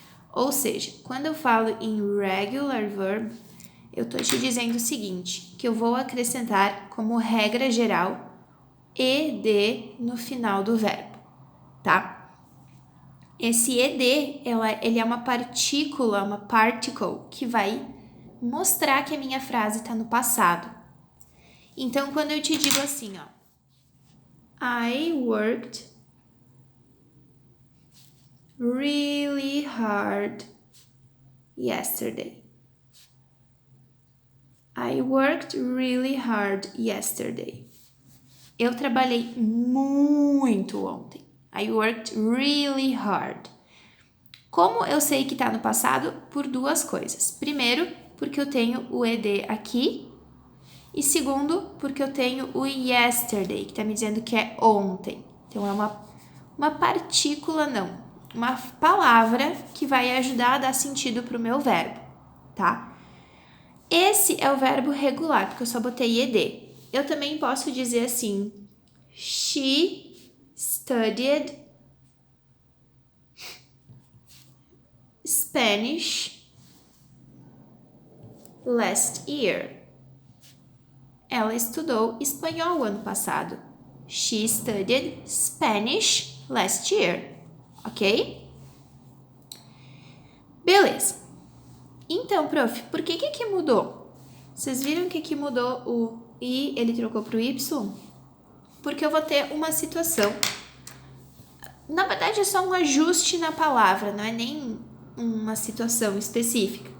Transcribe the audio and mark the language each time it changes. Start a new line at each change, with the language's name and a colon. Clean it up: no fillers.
Portuguese: Ou seja, quando eu falo em regular verb, eu tô te dizendo o seguinte, que eu vou acrescentar como regra geral ed no final do verbo, tá? Esse ed, ele é uma partícula, uma particle, que vai mostrar que a minha frase está no passado. Então, quando eu te digo assim, ó,
English: I worked really hard yesterday. I worked really hard yesterday.
Portuguese: Eu trabalhei muito ontem.
English: I worked really hard.
Portuguese: Como eu sei que está no passado? Por 2 coisas. Primeiro, porque eu tenho o ed aqui. E segundo, porque eu tenho o yesterday, que está me dizendo que é ontem. Então, é uma partícula, não. Uma palavra que vai ajudar a dar sentido para o meu verbo, tá? Esse é o verbo regular, porque eu só botei ed. Eu também posso dizer assim,
English: she studied Spanish last year.
Portuguese: Ela estudou espanhol ano passado.
English: She studied Spanish last year.
Portuguese: Ok? Beleza. Então, prof, por que mudou? Vocês viram que aqui mudou o I, ele trocou para o Y? Porque eu vou ter uma situação. Na verdade, é só um ajuste na palavra, não é nem uma situação específica.